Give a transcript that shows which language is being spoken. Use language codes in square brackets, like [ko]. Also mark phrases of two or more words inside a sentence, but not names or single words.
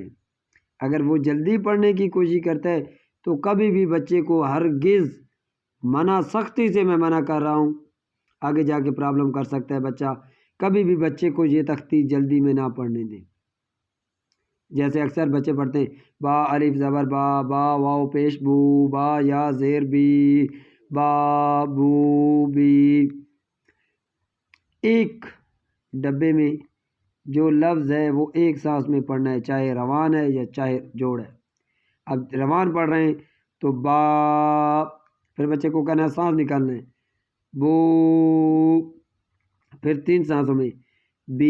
[ur] اگر وہ جلدی پڑھنے کی کوشش کرتا ہے تو کبھی بھی بچے کو ہرگز منع، سختی سے میں منع کر رہا ہوں، آگے جا کے پرابلم کر سکتا ہے بچہ. کبھی بھی بچے کو یہ تختی جلدی میں نہ پڑھنے دیں. جیسے اکثر بچے پڑھتے ہیں با الف زبر با، با واو پیش بو، با یا زیر بی، با بو بی. ایک ڈبے میں جو لفظ ہے وہ ایک سانس میں پڑھنا ہے، چاہے روان ہے یا چاہے جوڑ ہے. اب روان پڑھ رہے ہیں تو با، پھر بچے کو کہنا ہے سانس نکالنا ہے بو، پھر 3 سانسوں میں بی.